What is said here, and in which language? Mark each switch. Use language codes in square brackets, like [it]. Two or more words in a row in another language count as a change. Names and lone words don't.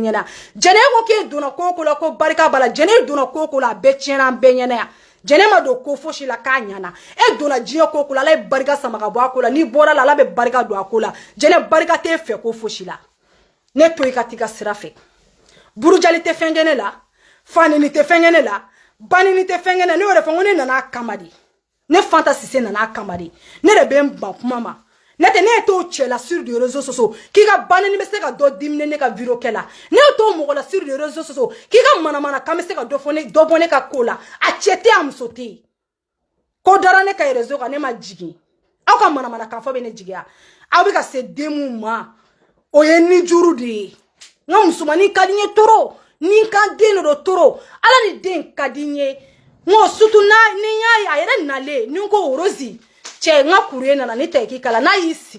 [bm] ɲɛna jɛnɛ ko k'e donna ko o ko la ko barika b'a la jɛnɛ donna ko o ko la a bɛɛ tiɲɛna an bɛɛ ɲɛna yan jɛnɛ ma don ko fosi la k'a ɲana e donna diɲɛ ko o ko la ala ye barika sama ka bɔ a ko la n'i bɔra la ala bɛ barika don a ko la jɛnɛ barika t'e fɛ ko fosi la ne to i ka t'i ka sira fɛ burujali tɛ fɛn kɛ ne la fanini tɛ fɛn kɛ ne la banini tɛ fɛn kɛ ne la ne y'o de fɔ n ko ne nana a kama de ne Fanta Sise nana a kama de ne de bɛ n ban kuma ma ne tɛ ne ye t'o cɛ la [fr] sur les réseaux sociaux [bm] k'i ka banini bɛ se ka dɔ dimine ne ka vidéo kɛ la ne ye t'o mɔgɔ la [fr] sur les réseaux sociaux [bm] k'i ka manamana kan bɛ se ka dɔ bɔ ne ka ko la a cɛ tɛ a muso tɛ yen ko dara ne ka réseau kan ne ma jigin aw ka manamana kan fɔ bɛ ne jigiya aw bɛ ka se den mun ma o ye ni juru de ye n ka musomanin ka di n ye toro ni n ka den de do toro ala ni den ka di n ye n ko surtout ni y'a ye a yɛrɛ nalen ni n ko Rose cɛ n ka kuruye nana ne tɛ k'i kala n'a y'i